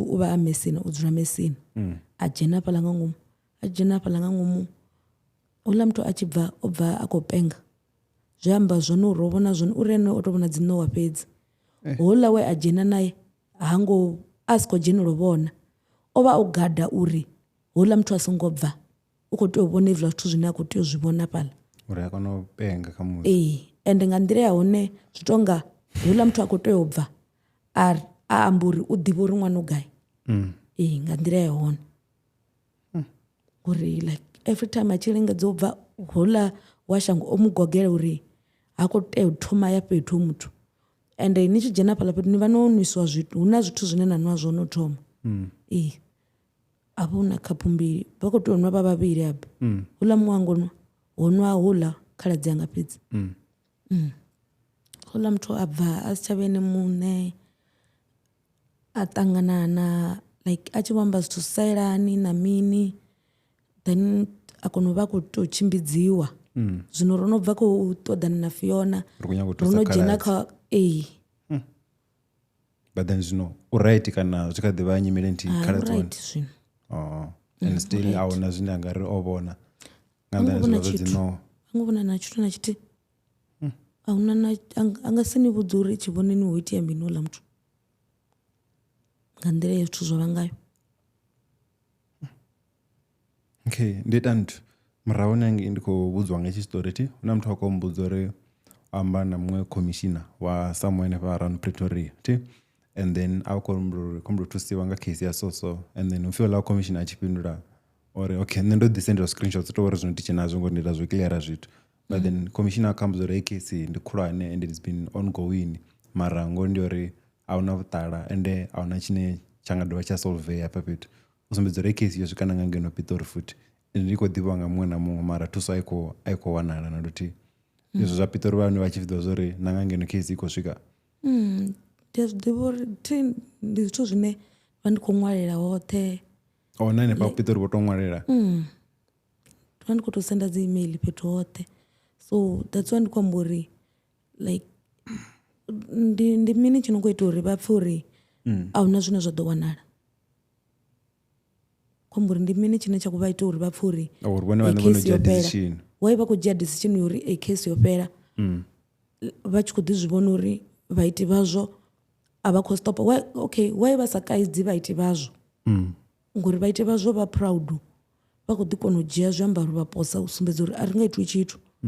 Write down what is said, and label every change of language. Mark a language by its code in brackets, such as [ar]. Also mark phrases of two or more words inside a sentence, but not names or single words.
[ve] u vha a mesina u dzula mesina a dzhena hafhaḽa nga ngomu a dzhena hafhaḽa nga ngomu houḽa muthu a tshi bva o bva a khou penga zwi amba zwone uri o vhona zwone uri ene o tou vhona dzi ṋowa fhedzi houḽa we a dzhena naye hango a si khou dzhenela u vhona o vha o gada uri houḽa muthu a songo bva u khou tea u vhona hezwiḽa zwithu zwine a khou tea u zwi vhona fhaḽa uri a kone u penga kha musi ende nga nḓila ya hone zwi tonga houḽa muthu a khou tea u bva a amba uri u ḓivha uri ṅwana u gai nga nḓila ya hone uri [en] like every time [ve] a tshi lingedza u bva houḽa wa shango o mu gogela uri ha khou tea u thoma ya fhethu muthu ende ni tshi dzhena fhaḽa fhethu ni vha no nwiswa zwithu hu na zwithu zwine na nwa zwone u thoma a vha hu na khaphu mbili vha khou tea u nwa vha vhavhili haba houḽa muṅwe wango nwa ho nwa houḽa khaladzi anga fhedzi houḽa muthu a bva a si tsha vha ene muṋe a ṱangana na like a tshi vho amba zwithu sailani na mini then a kona u vha a khou tou tshimbidziwa zwino ro no bva khou ṱoḓana na Fiona ro no dzhena kha [en] but then [ve] zwino u right kana zwi kha ḓi vha nyimele nthihi khaladzi wane zwino [en] and still [ve] a huna zwine a nga ri o vhona nga nḓila zwo dzino a ngo vhona na tshithu na tshithihi a huna na a nga si ni vhudza uri tshivhonini ho itea mini houḽa muthu nga nḓila ya zwithu zwo vha ngayo okay ndi ita nthu murahu nange ndi khou vhudziwa nga tshistory ti huna muthu a khou mbudza uri amba na muṅwe commissioner wa somewhere hanefha around Pretoria ti [en] and then [ve] a khou humbula thusiwa nga case ya [en] so and then [ve] upfhi la commissioner a tshi fhindula uri okay nṋe ndo ḓi sendela screenshots to uri zwino tiche nazwo ngo ndila zwo cleara zwithu [en] but then commissioner comes [ve] uri case ndi khulwane [en] and it's been ongoing [ve] mara ngo ndi uri ahuna vhuṱala ende ahuna tshine tsha nga dovha tsha solve hafha fhethu u sumbedza uri case yo swika na nga ngeno Pitori futhi ndi khou ḓivha nga muṅwe na muṅwe mara thuso a i khou wanala na luthihi izwo zwa Pitori vhane vha tshi vhidziwa zwa uri na nga ngeno case i khou swika ndi a zwiḓivha uri ndi zwithu zwine vha ndi khou ṅwalela hoṱhe na henefha Pitori vho tou ṅwalela vha ndi khou tou senda dzi email fhethu hoṱhe [en] so that's why [ve] ndi khou amba uri like ndi mini tshi no khou ita uri vha pfhe uri a huna zwine zwa ḓo wanala khou amba uri ndi mini tshine tsha khou vha ita uri vha pfhe uri vhone vhane vho no dzhia decision why vha khou dzhia decision uri a case yo fhela vha tshi khou ḓi zwi vhona uri vhaiti vhazwo a vha khou stopa why vha sa kaidzi vhaiti vhazwo ngori vhaiti vhazwo vha proud vha khou ḓi kona u dzhia zwiambaro vha posa u sumbedza uri a ri nga itwi tshithu